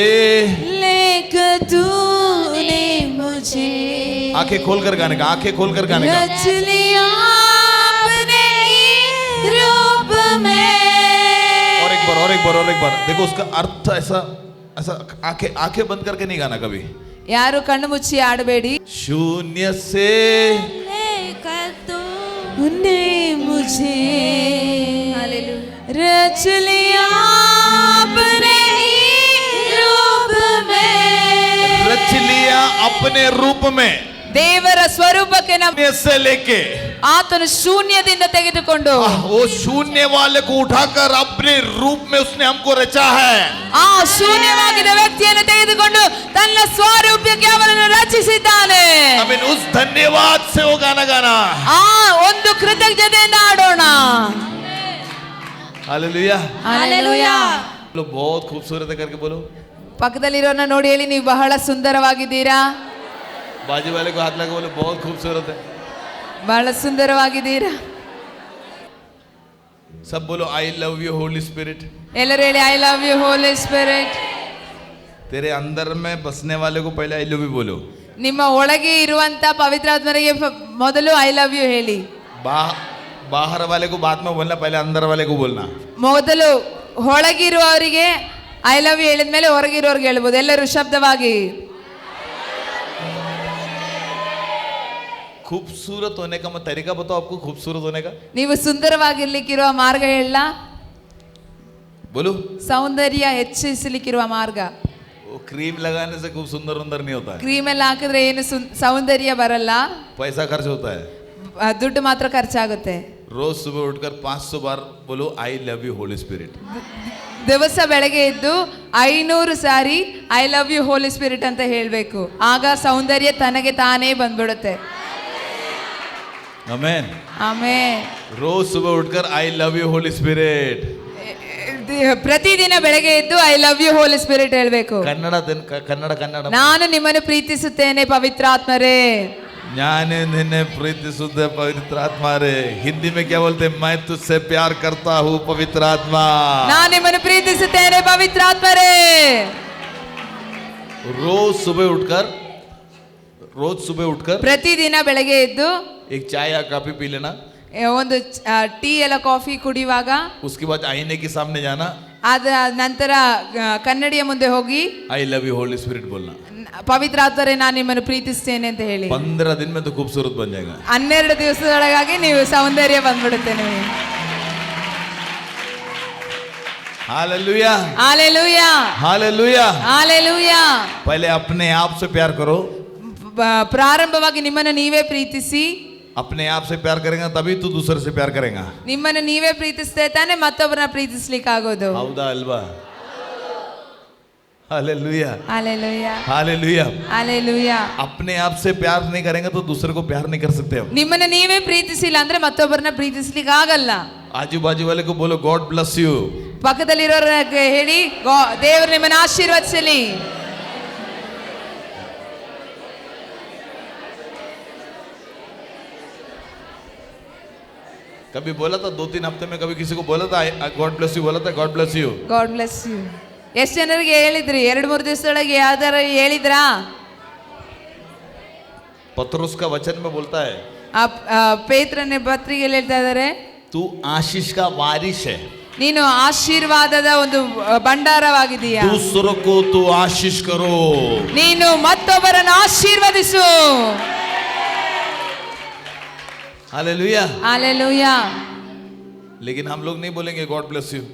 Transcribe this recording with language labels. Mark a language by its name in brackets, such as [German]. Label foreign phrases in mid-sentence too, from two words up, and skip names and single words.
[Hindi] लेकर तूने मुझे आंखें खोलकर गाने का, आंखें खोलकर गाने का. रच लिया अपने रूप में. और एक बार, और एक बार, और एक बार. देखो उसका अर्थ ऐसा ऐसा आंखें आंखें बंद करके नहीं गाना कभी. [Kannada] ಯಾರು ಕಣ್ಣು ಮುಚ್ಚಿ ಆಡಬೇಡಿ. [Hindi] शून्य से लेकर तूने मुझे रच लिया अपने रूप में. रच लिया अपने रूप में. [Kannada] ದೇವರ ಸ್ವರೂಪಕ್ಕೆ [Hindi] शून्य से लेके [Kannada] ಆತನು ಶೂನ್ಯದಿಂದ ತೆಗೆದುಕೊಂಡು [Hindi] वो शून्य वाले को उठाकर अपने रूप में उसने हमको रचा है. [Kannada] ಆ ಶೂನ್ಯವಾಗಿದ್ದ ವ್ಯಕ್ತಿಯನ್ನು ತೆಗೆದುಕೊಂಡು ತನ್ನ ಸ್ವರೂಪಕ್ಕೆ ಅವನನ್ನು ರಚಿಸಿದ್ದಾನೆ. [English] I mean, [Hindi] उस धन्यवाद से वो गाना गाना. [Kannada] ಆ ಒಂದು ಕೃತಜ್ಞತೆಯಿಂದ ಆಡೋಣ. [Hindi] हालेलुया. [Kannada] ಹಾಲೆಲೂಯಾ. [Hindi] बोलो बहुत खूबसूरत है करके बोलो. [Kannada] ಪಕ್ಕದಲ್ಲಿರೋನ ನೋಡಿ ಹೇಳಿ, ನೀವು ಬಹಳ ಸುಂದರವಾಗಿದ್ದೀರಾ. [Hindi] बाजू वाले को हाथ लगा बोलो बहुत खूबसूरत है. [Kannada] ಬಹಳ ಸುಂದರವಾಗಿದ್ದೀರಾ. [Hindi] सब बोलो [English] I love you Holy Spirit. [Kannada] ಎಲ್ಲರೂ ಹೇಳಿ, [English] I love you Holy Spirit. [Hindi] तेरे अंदर में बसने वाले को पहले [English] I love you [Hindi] बोलो. [Kannada] ನಿಮ್ಮ ಒಳಗೆ ಇರುವಂತ ಪವಿತ್ರಾತ್ಮರಿಗೆ ಮೊದಲು [English] I love you [Kannada] ಹೇಳಿ. [Hindi] बाहर वाले को बाद में बोलना, पहले अंदर वाले को बोलना. [Kannada] ಮೊದಲು ಒಳಗಿರುವವರಿಗೆ [English] I love you [Kannada] ಹೇಳಿದ ಮೇಲೆ ಹೊರಗಿರುವವರಿಗೆ ಹೇಳ್ಬೋದು. ಎಲ್ಲರೂ ಶಬ್ದವಾಗಿ. [Hindi] खूबसूरत होने का मैं तरीका बताओ आपको. खूबसूरत होने का [Kannada] ನೀವು ಸುಂದರವಾಗಿರ್ಲಿಕ್ಕಿರುವ ಮಾರ್ಗ ಹೇಳ. [Hindi] बोलो. [Kannada] ಸೌಂದರ್ಯ ಹೆಚ್ಚಿಸಲಿಕ್ಕಿರುವ ಮಾರ್ಗ. [Hindi] वो क्रीम लगाने से खूब सुंदर उंदर नहीं होता है, [Kannada] ಕ್ರೀಮ್ ಎಲ್ಲ ಹಾಕಿದ್ರೆ ಏನು ಸೌಂದರ್ಯ ಬರಲ್ಲ, [Hindi] पैसा खर्च होता है. [Kannada] ದುಡ್ಡು ಮಾತ್ರ ಖರ್ಚಾಗುತ್ತೆ. [Hindi] रोज सुबह उठकर 500 बार बोलो [English] I love you Holy Spirit. [Kannada] ದಿವಸ ಬೆಳಗ್ಗೆ ಎದ್ದು 500 ಸಾರಿ [English] I love you Holy Spirit [Kannada] ಅಂತ ಹೇಳಬೇಕು. ಆಗ ಸೌಂದರ್ಯ ತನಗೆ ತಾನೇ ಬಂದ್ಬಿಡುತ್ತೆ. [Hindi] आमेन. [Kannada] ಆಮೇನ್. [Hindi] रोज सुबह उठकर [English] I love you Holy Spirit. [Kannada] ಪ್ರತಿದಿನ ಬೆಳಗ್ಗೆ ಎದ್ದು [English] I love you Holy Spirit ಹೇಳಬೇಕು. [Hindi] कन्नड़ कन्नड़ कन्नड़. [Kannada] ನಾನು ನಿಮ್ಮನ್ನು ಪ್ರೀತಿಸುತ್ತೇನೆ ಪವಿತ್ರಾತ್ಮರೇ. ज्ञान निन्ने प्रीति शुद्ध पवित्र आत्मा रे. [Hindi] हिंदी में क्या बोलते हैं? मैं तुझसे प्यार करता हूँ पवित्र आत्मा. [Kannada] ನಾನು ನಿಮ್ಮನ್ನು ಪ್ರೀತಿಸುತ್ತೇನೆ ಪವಿತ್ರಾತ್ಮರೇ. [Hindi] रोज सुबह उठकर [Kannada] ಪ್ರತಿದಿನ ಬೆಳಗ್ಗೆ ಎದ್ದು [Hindi] एक चाय या कॉफी पी लेना. [Kannada] ಒಂದು ಟೀ ಎಲ್ಲ ಕಾಫಿ ಕುಡಿಯುವಾಗ [Hindi] उसके बाद आईने के सामने जाना, [Kannada] ಅದ ನಂತರ ಕನ್ನಡಿಯ ಮುಂದೆ ಹೋಗಿ [English] I love you Holy Spirit बोलना. [Kannada] ಪವಿತ್ರಾತ್ಮರೇ ನಾನು ನಿಮ್ಮನ್ನು ಪ್ರೀತಿಸ್ತೇನೆ ಅಂತ ಹೇಳಿ. [Hindi] 15 दिन में तो खूबसूरत बन जाएगा. [Kannada] 12 ದಿವಸದೊಳಗಾಗಿ ನೀವು ಸೌಂದರ್ಯ ಬಂದ್ಬಿಡುತ್ತೆ ನಿಮಗೆ. [Hindi] हालेलुया, [Kannada] ಹಾಲೆಲೂಯಾ, [Hindi] हालेलुया. [Kannada] ಹಾಲೆಲೂಯಾ. [Hindi] पहले अपने आप से प्यार करो. [Kannada] ಪ್ರಾರಂಭವಾಗಿ ನಿಮ್ಮನ್ನು ನೀವೇ ಪ್ರೀತಿಸಿ. [Hindi] अपने आप से प्यार करेगा तभी तू दूसरे से प्यार करेगा. [Kannada] ನಿಮ್ಮನ್ನು ನೀವೇ ಪ್ರೀತಿಸ್ತಾ ತಾನೆ ಮತ್ತೊಬ್ಬರನ್ನ ಪ್ರೀತಿಸ್ಲಿಕ್ಕೆ ಆಗೋದು. [Hindi] हौदा अल्वा. हालेलुया, [Kannada] ಹಾಲೆಲೂಯಾ, [Hindi] हालेलुया. [Kannada] ಹಾಲೆಲೂಯಾ. [Hindi] अपने आप से प्यार नहीं करेंगे तो दूसरे को प्यार नहीं कर सकते हम. [Kannada] ನಿಮ್ಮನ್ನು ನೀವೇ ಪ್ರೀತಿಸಿಲ್ಲ ಅಂದ್ರೆ ಮತ್ತೊಬ್ಬರನ್ನ ಪ್ರೀತಿಸ್ಲಿಕ್ಕೆ ಆಗಲ್ಲ. [Hindi] आजू बाजू वाले को बोलो [English] God bless you. [Kannada] ಪಕ್ಕದಲ್ಲಿರೋರಿಗೆ ಹೇಳಿ ದೇವರು ನಿಮ್ಮನ್ನು ಆಶೀರ್ವದಿಸಲಿ. [Hindi] कभी बोला था 2-3 हफ्ते में, कभी किसी को बोला था [English] God bless you, [Hindi] बोला था [English] God bless you. God bless you. [Kannada] ಎಷ್ಟು ಜನರಿಗೆ ಹೇಳಿದ್ರಿ? 2-3 ದಿವಸದೊಳಗೆ ಯಾವ್ದಾರ ಹೇಳಿದ್ರಾ? [Hindi] पतरस का वचन में बोलता है [Kannada] ಪೇತ್ರನ ಪತ್ರಿಕೆಯಲ್ಲಿ ಹೇಳ್ತಾ ಇದ್ದಾರೆ, [Hindi] तू आशीष का वारिस है. [Kannada] ನೀನು ಆಶೀರ್ವಾದದ ಒಂದು ಭಂಡಾರವಾಗಿದೀಯಾ. [Hindi] दूसरों को तू आशीष करो. [Kannada] ನೀನು ಮತ್ತೊಬ್ಬರನ್ನು ಆಶೀರ್ವದಿಸು. [Hindi] हालेलुया. [Kannada] ಹಾಲೆಲೂಯಾ. [Hindi] लेकिन हम लोग नहीं बोलेंगे [English] God bless you.